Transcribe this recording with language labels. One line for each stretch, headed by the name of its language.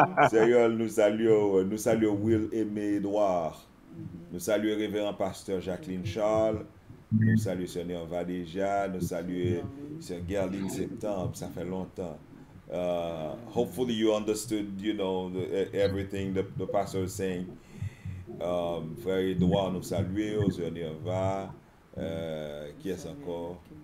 French: Seigneur, nous saluons Will Aimé Edouard. Nous saluons révérend pasteur Jacqueline Charles. Nous saluons Seigneur Vadéja. Nous saluons Sœur Gerline Septembre. Ça fait longtemps.
English: Hopefully you understood, everything the pastor is saying.
French: Frère Edouard, nous saluons. Seigneur Va. Qui est encore?